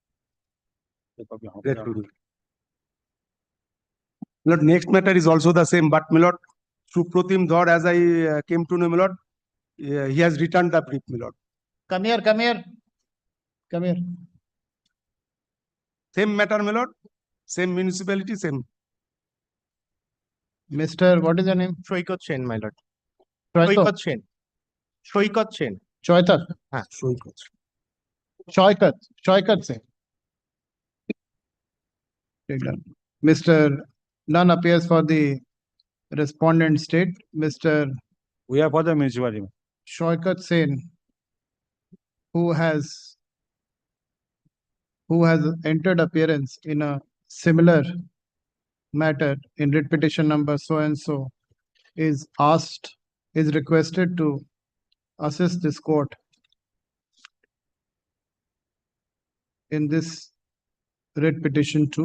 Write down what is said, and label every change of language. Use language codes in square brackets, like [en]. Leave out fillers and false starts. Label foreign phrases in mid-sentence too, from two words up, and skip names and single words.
[en] Milord, next matter is also the same, but Milord, Supratim Dhar, as I came to know, Milord, he has returned the brief, Milord. Come here, come here. Come here. Same matter, Milord. Same municipality, same. Mr. What is your name? Shoikat Sen, my lord. Shoikat. Shoikat Sen. Shoikat Sen. Choitat. Shoikat. Shoikat. Shoikat Sen. Mr. None appears for the respondent state. Mr. We are for the municipality. Shoikat Sen, who has entered appearance in a similar matter in writ petition number so and so, is requested to assist this court in this writ petition too.